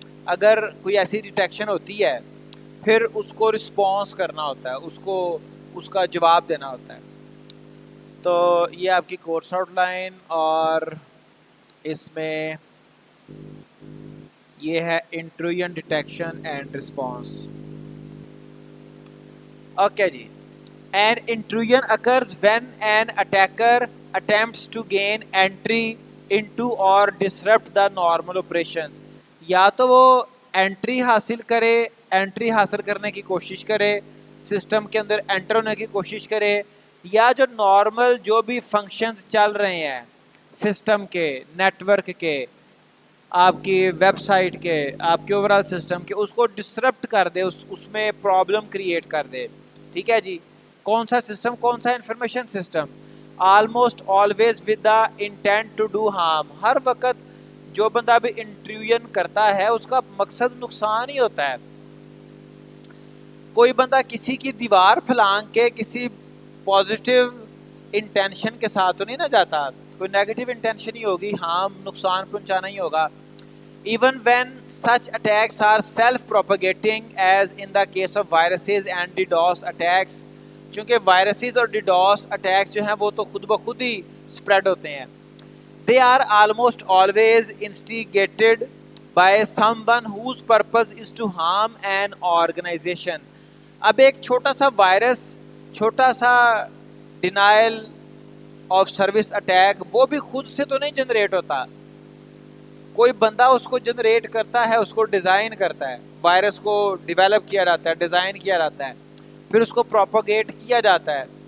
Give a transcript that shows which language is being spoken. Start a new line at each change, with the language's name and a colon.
Urdu: اگر کوئی ایسی ڈیٹیکشن ہوتی ہے پھر اس کو رسپانس کرنا ہوتا ہے، اس کا جواب دینا ہوتا ہے. تو یہ آپ کی کورس آؤٹ لائن، اور اس میں یہ ہے intrusion detection and response. Okay جی.
English: An intrusion occurs when an attacker attempts to gain entry into or disrupt the normal operations.
Urdu: یا تو وہ انٹری حاصل کرنے کی کوشش کرے، سسٹم کے اندر انٹر ہونے کی کوشش کرے، یا جو نارمل جو بھی فنکشنز چل رہے ہیں سسٹم کے، نیٹ ورک کے، آپ کی ویب سائٹ کے، آپ کے اوورال سسٹم کے، اس کو ڈسرپٹ کر دے، اس میں پرابلم کریٹ کر دے. ٹھیک ہے جی. کون سا سسٹم؟ کون سا information system?
English: Almost always with the intent to do harm.
Urdu: ہر وقت جو بندہ بھی انٹروژن کرتا ہے اس کا مقصد نقصان ہی ہوتا ہے. کوئی بندہ کسی کی دیوار پھلانگ کے کسی پازیٹیو انٹینشن کے ساتھ تو نہیں نہ جاتا، کوئی نیگیٹو انٹینشن ہی ہوگی، ہارم، نقصان پہنچانا ہی ہوگا.
English: Even when such attacks are self-propagating, as in the case of viruses and DDoS attacks,
Urdu: چونکہ وائرسز اور ڈیڈوس اٹیکس جو ہیں وہ تو خود بخود ہی اسپریڈ ہوتے ہیں.
English: They are almost always instigated by someone whose purpose is to harm an organization.
Urdu: اب ایک چھوٹا سا وائرس، چھوٹا سا ڈینائل آف سروس اٹیک، وہ بھی خود سے تو نہیں جنریٹ ہوتا، کوئی بندہ اس کو جنریٹ کرتا ہے، اس کو ڈیزائن کرتا ہے. وائرس کو ڈیولپ کیا جاتا ہے، ڈیزائن کیا جاتا ہے، پھر اس کو پروپاگیٹ کیا جاتا ہے.